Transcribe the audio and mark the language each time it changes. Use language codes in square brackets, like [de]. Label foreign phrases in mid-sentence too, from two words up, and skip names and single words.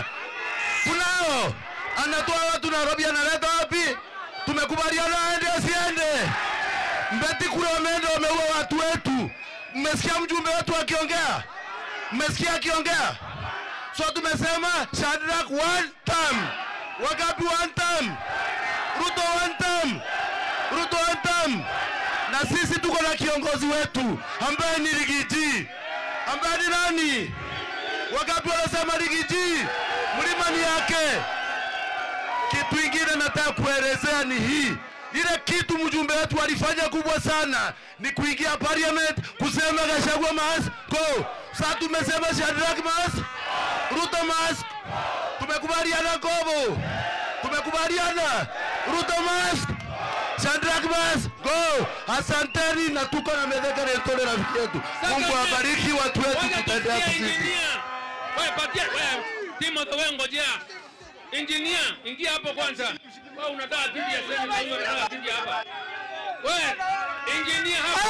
[sw] Kunao. Anatoa watu Nairobi analeta wapi? Tumekubaliana aende asiende. Mbeti kule wameenda wameua watu wetu. Mmesikia mjumbe wetu akiongea? Mmesikia akiongea? So tumesema Shadrack [en] one term. [sw] Wangapi [en] one term? [sw] Ruto one term. [en] Ruto one term. [sw] Na sisi tuko na kiongozi wetu ambaye ni Rigiji. Ambaye ni nani? Wangapi wanasema Rigiji mlima ni yake? Kitu ingine nataka kuelezea ni hii. Ile kitu mjumbe wetu alifanya kubwa sana ni kuingia parliament kusema Gachagua [en] must go. [sw] Sasa tumesema Shadrack must, Ruto must. Tumekubaliana Kobo. Tumekubaliana Ruto must, Shadrack [en] must go. [sw] Asanteni na tuko na medeka na tole rafiki yetu. Mungu awabariki watu wetu, tutaendelea kusisi. Wewe patia wewe Timothy, wewe ngojea. Engineer, ingia hapo kwanza. Wewe unataka kiti ya sema na wewe unataka kiti hapa. Wewe engineer hapa.